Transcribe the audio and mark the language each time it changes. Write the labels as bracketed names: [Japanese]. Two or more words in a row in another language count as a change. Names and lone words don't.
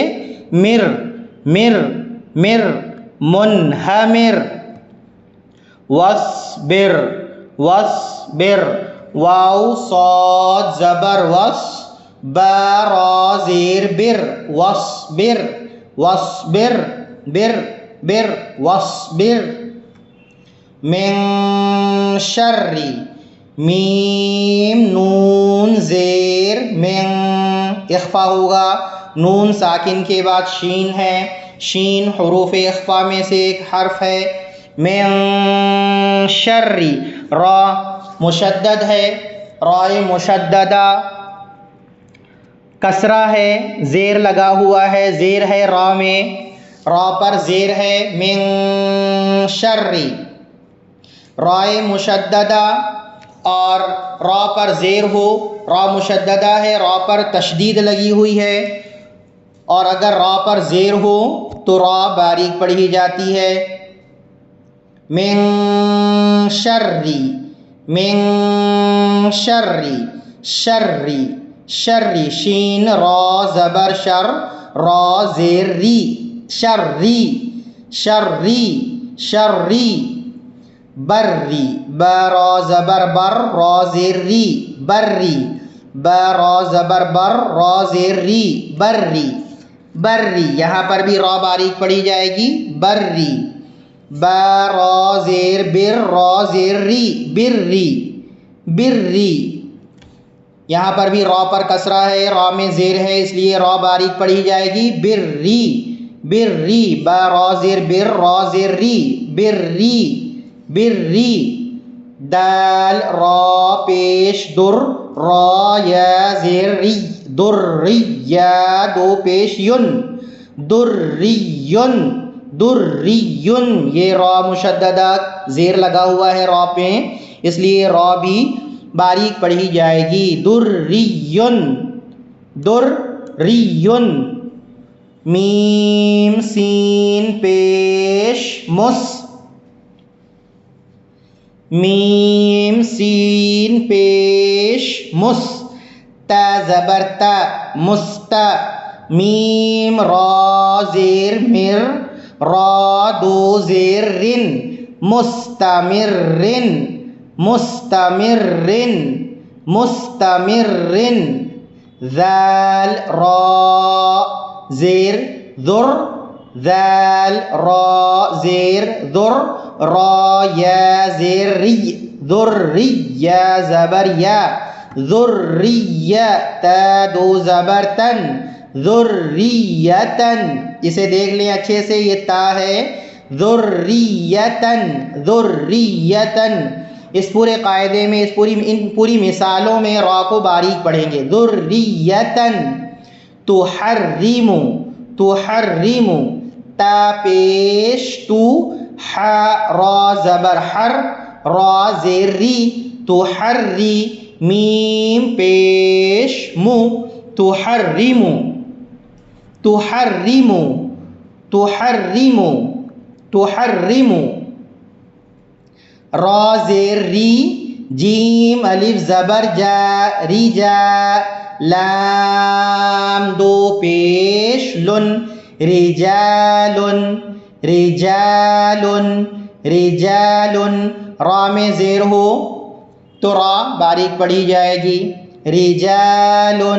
[Urdu] مر مر مر منہمر. وصبر وصبر واو صاد زبر وص با را زیر بر وصبر وصبر بر بر وصبر. من شر میم نون زیر من اخفا ہوگا، نون ساکن کے بعد شین ہے، شین حروف اخفا میں سے ایک حرف ہے. من شر را مشدد ہے، رائے مشددہ کسرہ ہے، زیر لگا ہوا ہے، زیر ہے را میں، را پر زیر ہے. من شر رائے مشددہ اور را پر زیر ہو، را مشددہ ہے، را پر تشدید لگی ہوئی ہے، اور اگر را پر زیر ہو تو را باریک پڑھی جاتی ہے. من شری من شری شری شری شین را زبر شر را زیر ری شری شری شری. بری با را زبر بر را زیر ری بری با را زبر بر را زیر ری بری بری. یہاں پر بھی را باریک پڑھی جائے گی بری. با را زیر بر را زیر ری بری بری. یہاں پر بھی را پر کسرہ ہے، را میں زیر ہے، اس لیے را باریک پڑھی جائے گی بری بری. با را زیر بر را زیر ری بری بری. دال را پیش در را یا زیر ری دری یا دو پیش یون دریون دریون. یہ را مشددہ زیر لگا ہوا ہے را پہ، اس لیے را بھی باریک پڑھی جائے گی دریون دریون. میم سین پیش مس میم سین پیش مس تا زبر تا مستا. میم را زیر مر را دو زیر رن مستمرن مستمرن مستمرن. ذال را زیر ذر ذال را زیر ذر را یا زیر ری ذری یا زبر یا ذریہ تا دو زبر تن ذریتن. اسے دیکھ لیں اچھے سے، یہ تا ہے ذریتن ذریتن. اس پورے قاعدے میں ان پوری مثالوں میں را کو باریک پڑھیں گے. ذریتن. تحرم تحرم تا پیش تو ح را زبر حر را زیر ری تحری میم پیش مو تحرم تحرم تحرم تحرم. را زیر ری جیم الف زبر جا ری جا لام دو پیش لن رجالن رجالن رجالن. را میں زیر ہو تو را باریک پڑھی جائے گی رجالن.